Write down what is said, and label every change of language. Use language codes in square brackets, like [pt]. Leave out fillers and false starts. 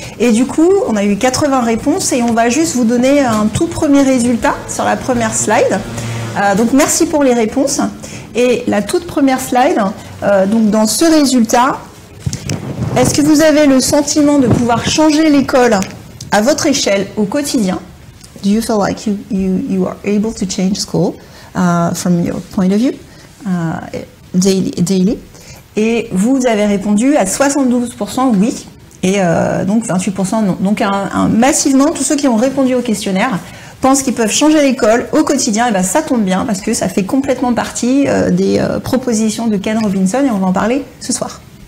[fr] Et du coup, on a eu 80 réponses et on va juste vous donner un tout premier résultat sur la première slide. Donc, merci pour les réponses. Et la toute première slide, donc dans ce résultat, est-ce que vous avez le sentiment de pouvoir changer l'école à votre échelle au quotidien? [en] Do you feel like you are able to change school from your point of view daily? [fr] Et vous avez répondu à 72% oui, et donc 28% non. Donc massivement, tous ceux qui ont répondu au questionnaire pensent qu'ils peuvent changer l'école au quotidien, et ça tombe bien parce que ça fait complètement partie des propositions de Ken Robinson et on va en parler ce soir.